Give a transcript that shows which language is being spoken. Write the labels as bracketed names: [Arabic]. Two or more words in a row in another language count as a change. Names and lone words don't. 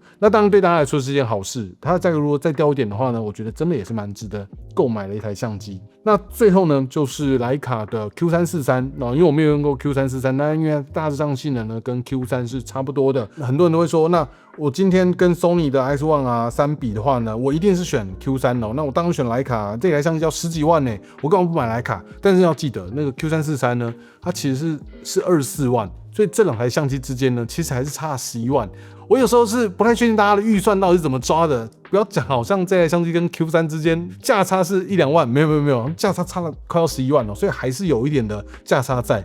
[Chinese] 那當然對大家來說是件好事，它的價格如果再掉一點的話呢，我覺得真的也是蠻值得購買的一台相機。那最後呢，就是徠卡的 Q343，因為我沒有用過 Q343，那因為大致上性能呢跟 Q3 是差不多的，很多人都會說，那我今天跟 Sony 的 X1R3 比的話呢，我一定是選 Q3 哦。那我當然選徠卡，這台相機要10幾萬呢，我幹嘛不買徠卡？但是要記得，那個 Q343 呢，它其實是24萬，所以這兩台相機之間呢，其實還是差11萬。我有時候是不太確定大家的預算到底是怎麼抓的，不要講好像這台相機跟 Q3 之間價差是1、2萬，沒有，價差了快要11萬了，所以還是有一點的價差在。